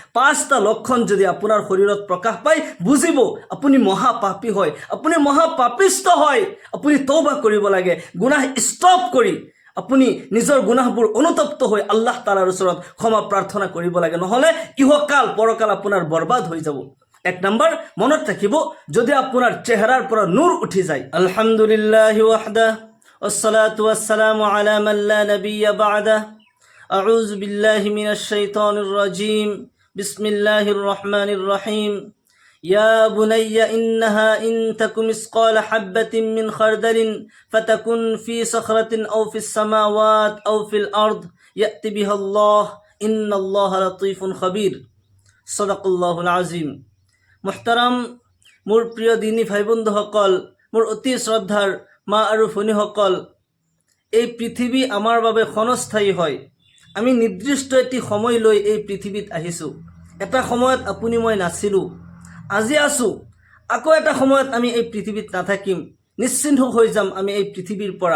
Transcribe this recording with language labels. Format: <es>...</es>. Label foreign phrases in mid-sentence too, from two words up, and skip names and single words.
<as>পাঁচটা লক্ষণ যদি আপোনাৰ শৰীৰত প্ৰকাশ পায় বুজিব আপুনি মহাপাপী হয়, আপুনি মহাপাপিষ্ট হয়। আপুনি তওবা কৰিব লাগে, গুনাহ ষ্টপ কৰি আপুনি নিজৰ গুনাহবোৰ অনুতপ্ত হৈ আল্লাহ তাআলাৰ ওচৰত ক্ষমা প্ৰাৰ্থনা কৰিব লাগে, নহ'লে ইহকাল পৰকাল আপোনাৰ বৰবাদ হৈ যাব। এক নম্বৰ মনত ৰাখিব, যদি আপোনাৰ চেহাৰাৰ পৰা নূৰ উঠি যায়।</as> <ar>الحمد لله وحده والصلاة والسلام على من لا نبي بعده. أعوذ بالله من الشيطان الرجيم. بسم الله الرحمن الرحيم. يا بني إنها إن تك مثقال حبة من خردل فتكن في صخرة أو في السماوات أو في الأرض يأتي بها الله إن الله لطيف خبير صدق الله العظيم।</ar> <as>মুহতারাম মোৰ প্ৰিয় দিনী ভাই বন্ধুসকল, মোৰ অতি শ্ৰদ্ধাৰ মা আৰু ভনীসকল, এই পৃথিৱী আমাৰ বাবে ক্ষণস্থায়ী হয়। আমি নিৰ্দিষ্ট এটি সময় লৈ এই পৃথিৱীত আহিছোঁ। এটা সময়ত আপুনি মই নাছিলোঁ, আজি আছোঁ, আকৌ এটা সময়ত আমি এই পৃথিৱীত নাথাকিম, নিশ্চিন্ত হৈ যাম আমি এই পৃথিৱীৰ পৰা।</as>